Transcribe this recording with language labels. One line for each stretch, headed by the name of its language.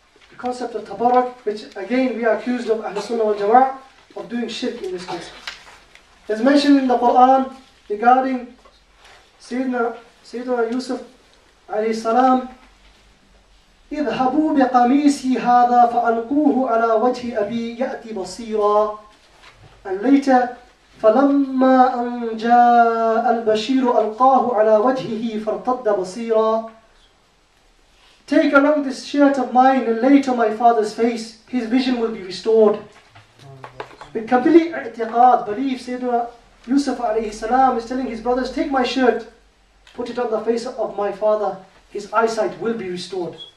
English: The concept of Tabaruk, which again we are accused of al-Sunnah wal-Jama'ah of doing shirk in this case. As mentioned in the Qur'an regarding Sayyidina Yusuf alayhi salam,
Arabic: اذهبوا بقميصي هذا فألقوه على وجه أبي يأتي بصيرا.
English: And later,
Arabic: فلما أن جاء البشير ألقاه على وجهه فارتد بصيرا.
English: Take along this shirt of mine and lay it on my father's face, his vision will be restored. With complete i'tiqad, belief, Sayyidina Yusuf alayhi salam is telling his brothers, take my shirt, put it on the face of my father, his eyesight will be restored.